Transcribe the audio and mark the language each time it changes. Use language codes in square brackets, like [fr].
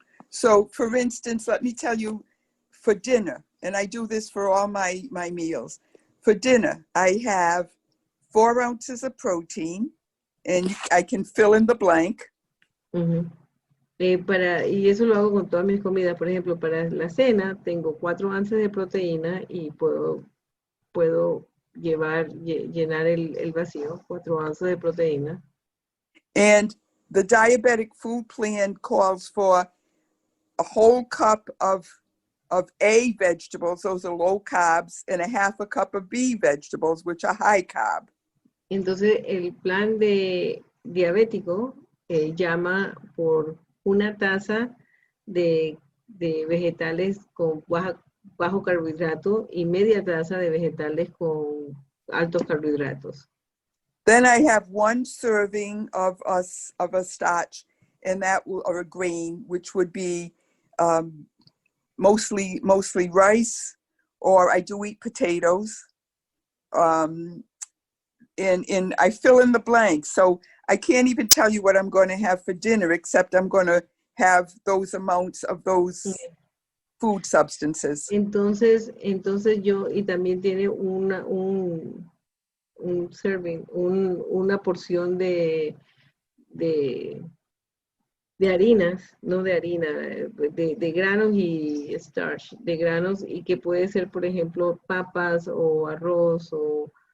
[en] So, for instance, let me tell you, for dinner, and I do this for all my meals. For dinner, I have 4 ounces of protein, and I can fill in the blank. Uh-huh. [es] Y eso lo hago con todas mis comidas. Por ejemplo, para la cena tengo 4 onzas de proteína y puedo llenar el vacío, 4 onzas de proteína. [en] And the diabetic food plan calls for a whole cup of A vegetables, those are low carbs, and a half a cup of B vegetables, which are high carb. [es] Entonces, el plan de diabético llama por una taza de vegetales con bajo carbohidrato y media taza de vegetales con altos carbohidratos. [en] Then I have 1 serving of a starch, and that will, or a grain, which would be mostly rice, or I do eat potatoes. And I fill in the blanks. So I can't even tell you what I'm going to have for dinner, except I'm going to have those amounts of those food substances. [es] Entonces yo, y también tiene un serving, una porción de harinas, no de harina, de granos y starch, de granos, y que puede ser, por ejemplo, papas o arroz o